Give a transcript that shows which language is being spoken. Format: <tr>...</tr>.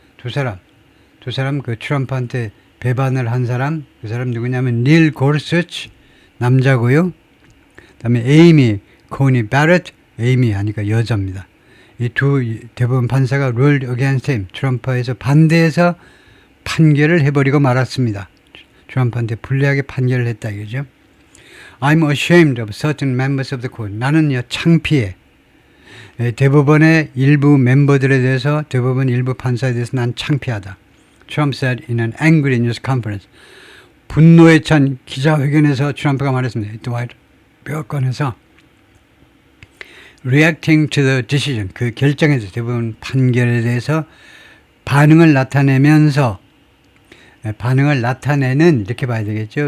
<ko>2사람 그 트럼프한테 배반을 한 사람 그 사람 누구냐면 닐 고르스치 남자고요. 그다음에 에이미 코니 바렛 에이미 하니까 여자입니다. 이 두 대법원 판사가</ko> <en>ruled against him</en> <ko>트럼프에서 반대해서 판결을 해버리고 말았습니다. 트럼프한테 불리하게 판결을 했다 이거죠.</ko> <en>I'm ashamed of certain members of the court.</en> <ko>나는요 창피해. 대법원의 일부 멤버들에 대해서 대법원 일부 판사에 대해서 난 창피하다.</ko> <en>Trump said in an angry news conference.</en> <ko>분노에 찬 기자회견에서 트럼프가 말했습니다. 드와이트 뼈건에서</ko> <en>reacting to the decision,</en> <ko>그 결정에서 대법원 판결에 대해서 반응을 나타내면서 반응을 나타내는 이렇게 봐야 되겠죠.</ko>